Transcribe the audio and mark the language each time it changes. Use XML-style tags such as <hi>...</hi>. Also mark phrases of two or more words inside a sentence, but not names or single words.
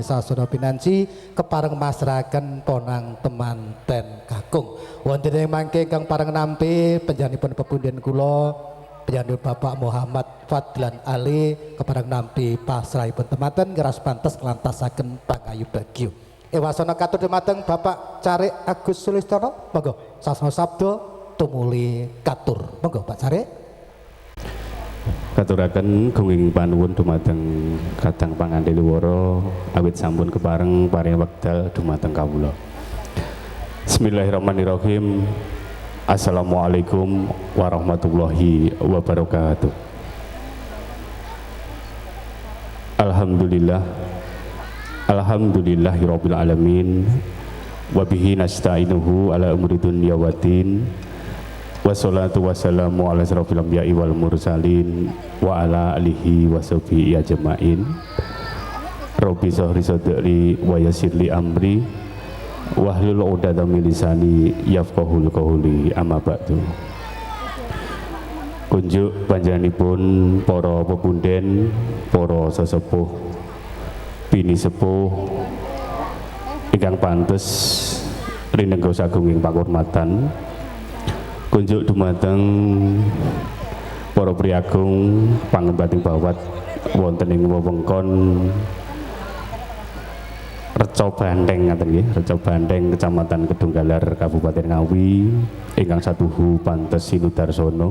<jv>sasana pinanci kepareng masrahaken ponang temanten kakung wonten ing mangke kang pareng nampi panjenenganipun pepunden kula panjenenganipun Bapak Muhammad Fadlan Ali kepareng nampi pasrahipun temanten ngeras pantes nglantasaken pangayu bagyo ewasana katur dumateng Bapak Carik Agus Sulistiono monggo sasana sabda tumuli katur monggo Pak Carik katuraken gunging panuwun dumateng kadang pangandeli wara awit sampun kepareng paring wekdal dumateng kawula.</jv> <ar>بسم الله الرحمن الرحيم. السلام عليكم ورحمة الله وبركاته. الحمد لله. الحمد لله رب العالمين. وبه نستعين على أمور الدنيا والدين. والصلاة والسلام على أشرف الأنبياء والمرسلين وعلى آله وصحبه أجمعين. رب اشرح صدري ويسر لي أمري واحلل عقدة من لساني يفقهوا قولي أما بعد.</ar> <jv>Kunjuk panjenenganipun para pepunden, para sesepuh, bini sepuh ingkang pantes rinengga sagunging panghormatan. Kunjuk dumateng para priagung pangembating bawat wonten ing wewengkon Reca Bandeng ngaten nggih, Reca Bandeng Kecamatan Kedunggalar Kabupaten Ngawi ingkang satuhu pantes sinudarsono.</jv>